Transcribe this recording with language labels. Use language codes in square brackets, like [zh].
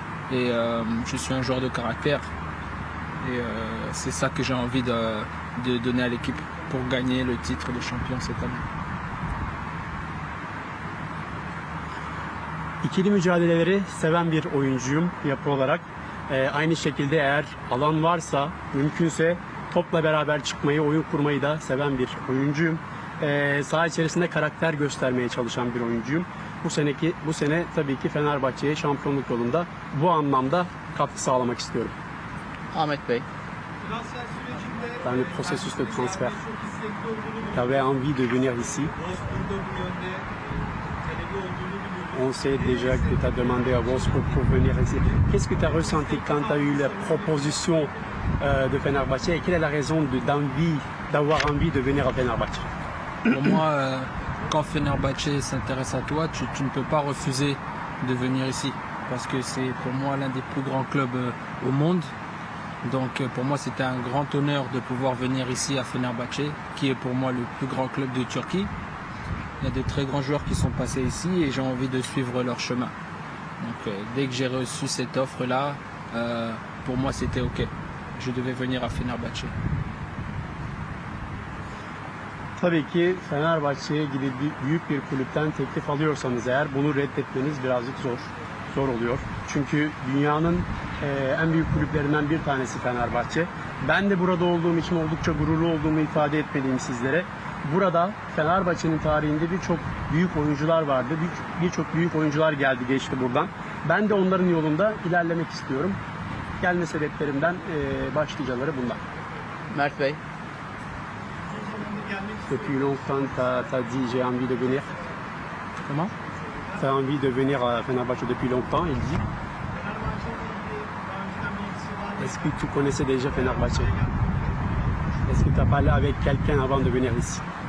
[fr] Et je suis un joueur de caractère. Et c'est ça que j'ai envie de donner à l'équipe pour gagner le titre de champion cette année. [tr] İkili mücadeleleri seven bir oyuncuyum yapı olarak. Aynı şekilde eğer alan varsa, mümkünse topla beraber çıkmayı, oyun kurmayı da seven bir oyuncuyum. Saha içerisinde karakter göstermeye çalışan bir oyuncuyum. Bu sene tabii ki Fenerbahçe'ye şampiyonluk yolunda bu anlamda katkı sağlamak istiyorum. Ahmet Bey. [fr] Dans le processus de transfert, tu avais envie de venir ici. On sait déjà que tu as demandé à Wolfsburg pour venir ici. Qu'est-ce que tu as ressenti quand tu as eu la proposition de Fenerbahçe et quelle est la raison d'avoir envie de venir à Fenerbahçe? Pour moi, quand Fenerbahçe s'intéresse à toi, tu ne peux pas refuser de venir ici. Parce que c'est pour moi l'un des plus grands clubs au monde. Donc pour moi c'était un grand honneur de pouvoir venir ici à Fenerbahçe, qui est pour moi le plus grand club de Turquie. Il y a de très grands joueurs qui sont passés ici et j'ai envie de suivre leur chemin. Donc dès que j'ai reçu cette offre-là, pour moi c'était OK. Je devais venir à Fenerbahçe. [tr] Tabii ki Fenerbahçe'ye gibi büyük bir kulüpten teklif alıyorsanız eğer bunu reddetmeniz birazcık zor oluyor. Çünkü dünyanın en büyük kulüplerinden bir tanesi Fenerbahçe. Ben de burada olduğum için oldukça gururlu olduğumu ifade etmeliyim sizlere. Burada Fenerbahçe'nin tarihinde birçok büyük oyuncular vardı. Birçok büyük oyuncular geldi geçti buradan. Ben de onların yolunda ilerlemek istiyorum. Gelme sebeplerimden başlıcaları bunlar. Mert Bey. [fr] Depuis longtemps, t'as dit j'ai envie de venir. Comment? T'as envie de venir à Fenerbahçe depuis longtemps, il dit. Est-ce que tu connaissais déjà Fenerbahçe? Est-ce que tu as parlé avec quelqu'un avant de venir ici?